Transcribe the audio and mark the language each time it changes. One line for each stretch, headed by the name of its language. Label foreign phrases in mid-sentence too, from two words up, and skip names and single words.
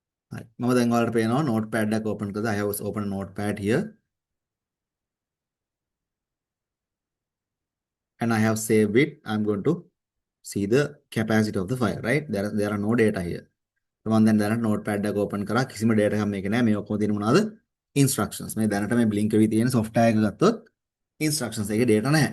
Sinhala: හරි. මම දැන් ඔයාලට පේනවා notepad එකක් open කරලා
English: I have opened a notepad here and I have saved it. I'm going to see the capacity of the file, right? There are no data here.
Sinhala: මම දැන් දැනට notepad එක open කරා කිසිම data එකක් මේකේ නැහැ. මේ ඔක්කොම තියෙන මොනවද? instructions. මේ දැනට මේ blink එකේ තියෙන software එක ගත්තොත් instructions එකේ data නැහැ.